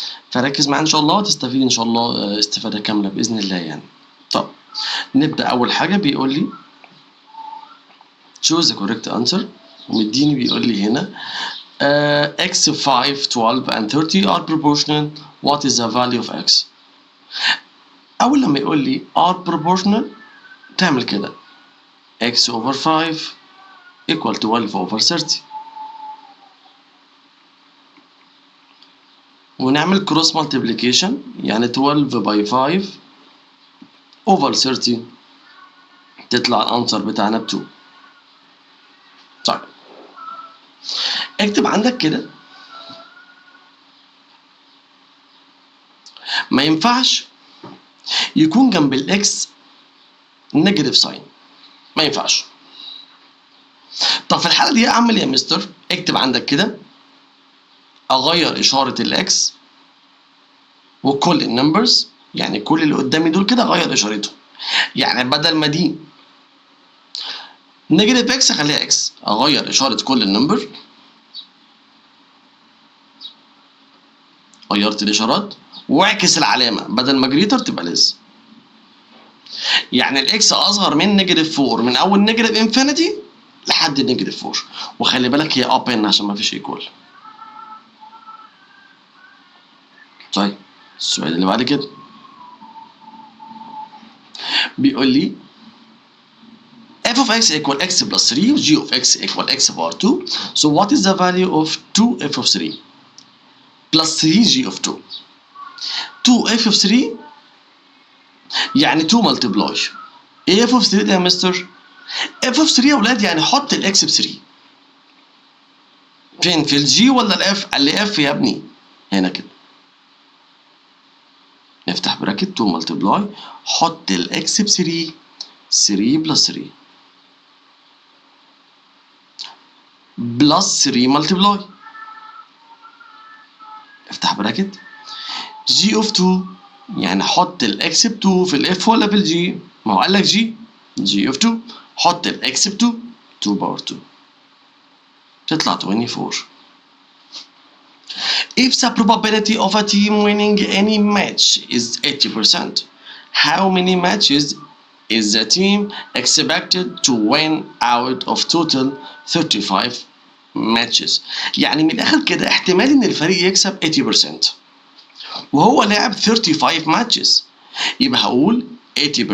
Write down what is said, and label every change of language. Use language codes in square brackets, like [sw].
[ar] فركز معايا ان شاء الله تستفيد ان شاء الله استفاده كامله باذن الله يعني. طب نبدا. اول حاجه بيقول لي [en] choose the correct answer، [ar] ومديني بيقول لي هنا [en] x 5 12 and 30 are proportional. what is the value of x؟ [ar] اول لما يقول لي [en] are proportional [ar] تعمل كده [en] x over 5 equal 12 over 30، [ar] ونعمل [en] cross multiplication [ar] يعني [en] 12 by 5 over 30 [ar] تطلع الانسر بتاعنا ب 2. طيب اكتب عندك كده، ما ينفعش يكون جنب الاكس نيجاتيف ساين، ما ينفعش. طب في الحاله دي اعمل ايه يا مستر؟ اكتب عندك كده اغير اشاره الاكس وكل النمبرز، يعني كل اللي قدامي دول كده اغير اشارتهم. يعني بدل ما دي نيجاتيف اكس اخليها اكس، اغير اشاره كل النمبر. غيرت الاشارات واعكس العلامه، بدل ما جريتر تبقى ليس. يعني الاكس اصغر من نيجاتيف 4 من اول نيجاتيف انفينيتي لحد نيجاتيف 4، وخلي بالك هي اب ان عشان ما فيش ايكوال. طيب السؤال اللي بعد كده بيقول لي [en] f of x equal x plus 3 g of x equal x power 2. So what is the value of 2f of 3 plus 3g of 2؟ 2f of 3 يعني 2 multiply [ar] ايه [en] f of 3 [ar] ده يا مستر؟ [en] f of 3 [ar] يا ولاد يعني حط الاكس ب 3. فين؟ في الجي ولا الاف؟ قال لي اف يا ابني، هنا كده. نفتح براكت 2 ملتبلاي، حط الاكس ب 3، 3 بلس 3 بلس 3 ملتبلاي. افتح براكت جي اوف 2 يعني حط الاكس ب 2 في الاف ولا في الجي؟ ما هو قال لك جي اوف 2، حط الاكس ب 2، 2 باور 2 تطلع 24. [en] If the probability of a team winning any match is 80%, how many matches is the team expected to win out of total 35 matches؟ [ar] يعني من الآخر كده احتمال إن الفريق يكسب 80% وهو لعب 35 [en] matches، [ar] يبقى هقول 80%